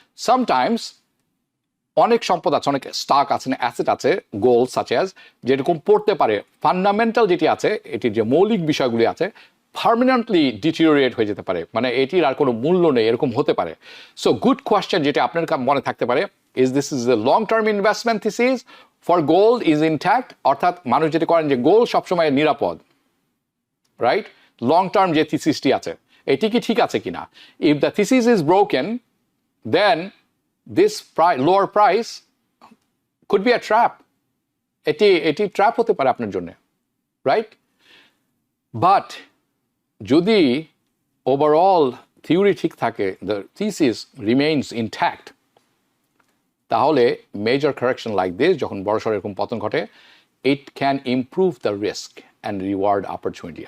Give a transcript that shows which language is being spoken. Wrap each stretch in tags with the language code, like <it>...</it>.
<bn>Sometimes অনেক সম্পদ আছে, অনেক স্টক আছে, অ্যাসেট আছে, গোল্ড সাচ অ্যাজ, যেরকম পড়তে পারে ফান্ডামেন্টাল যেটি আছে, এটির যে মৌলিক বিষয়গুলি আছে, পার্মানেন্টলি ডিটিরিয়েট হয়ে যেতে পারে, মানে এটির আর কোনো মূল্য নেই, এরকম হতে পারে। সো গুড কোয়েশ্চেন যেটা আপনার মনে থাকতে পারে,</bn> <en>this is a long term investment thesis for gold is intact,</en> <bn>অর্থাৎ মানুষ যেটা করেন যে গোল্ড সবসময় নিরাপদ, রাইট? লং টার্ম যে থিসিসটি আছে এটি কি ঠিক আছে কিনা? If the thesis is broken, then</bn> <en>this lower price could be a trap.</en> <bn>এটি ট্র্যাপ হতে পারে আপনার জন্য, রাইট? বাট যদি ওভারঅল থিওরি ঠিক থাকে,</bn> <en>the thesis remains intact,</en> <bn>তাহলে মেজর কারেকশন লাইক দিস, যখন বড়সড় এরকম পতন ঘটে,</bn> <en>it can improve the risk and reward opportunity.</en>